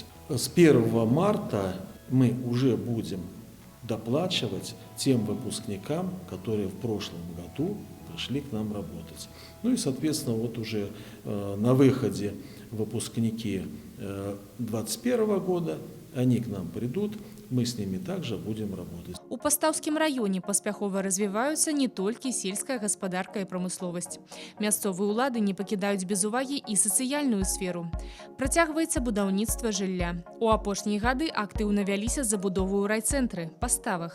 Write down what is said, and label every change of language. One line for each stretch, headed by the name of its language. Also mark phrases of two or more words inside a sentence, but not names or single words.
Russian: С 1 марта мы уже будем доплачивать тем выпускникам, которые в прошлом году пришли к нам работать. И, соответственно, вот уже на выходе выпускники 2021 года, они к нам придут, мы с ними также будем работать.
Belarusian: У Пастаўскім раёне паспяхова развіваюцца не толькі сельская гаспадарка і прамысловасць. Мясцовыя ўлады не пакідаюць без увагі і сацыяльную сферу. Працягваецца будаўніцтва жылля. У апошнія гады актыўна вяліся забудовы ў райцэнтры, паставах.